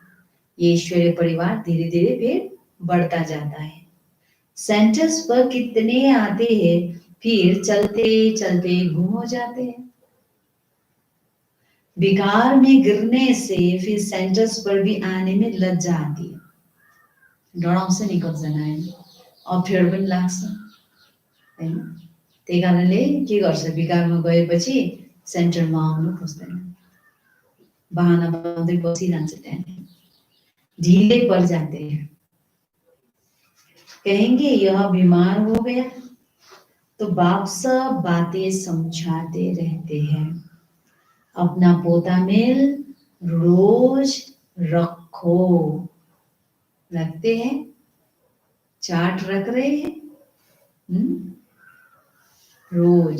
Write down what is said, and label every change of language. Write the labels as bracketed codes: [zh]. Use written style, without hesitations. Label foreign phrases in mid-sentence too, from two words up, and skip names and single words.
[hi] ये ईश्वरीय परिवार धीरे धीरे फिर बढ़ता जाता है। सेंटर्स पर कितने आते हैं, फिर चलते चलते गुम हो जाते हैं। विकार में गिरने से फिर सेंटर्स पर भी आने में लज्जा आती है, [ne] डराउँछ नि कतिजनाले, अप्ठ्यारो पनि लाग्छ हैन। त्यही कारणले के गर्छ, विकारमा गएपछि सेन्टरमा आउनु खोज्दैन, बहाना बनाउँदै बसिरहन्छ त्यहाँ, [hi] ढीले पड़ जाते हैं। कहेंगे यह बीमार हो गया तो बाप सब बातें समझाते रहते हैं। अपना पोता मेल रोज रखो, रखते हैं, चार्ट रख रहे हैं रोज।